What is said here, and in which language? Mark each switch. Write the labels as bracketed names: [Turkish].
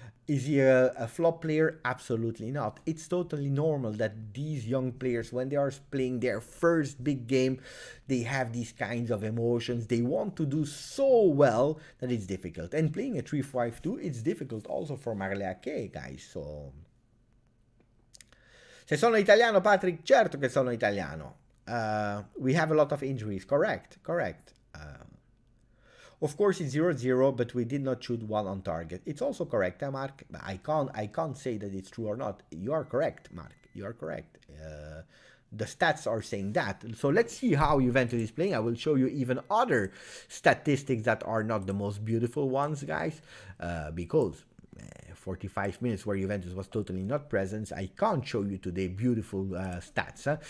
[English] Is he a flop player? Absolutely not. It's totally normal that these young players, when they are playing their first big game, they have these kinds of emotions. They want to do so well that it's difficult. And playing a 3-5-2, it's difficult also for Marleake, guys. [Italian] So, se sono italiano, Patrick, certo che sono italiano. [English] We have a lot of injuries. Correct. Of course, it's 0-0, but we did not shoot 1 on target. It's also correct, Mark. I can't say that it's true or not. You are correct, Mark. You are correct. The stats are saying that. So let's see how Juventus is playing. I will show you even other statistics that are not the most beautiful ones, guys, because 45 minutes where Juventus was totally not present, I can't show you today beautiful stats.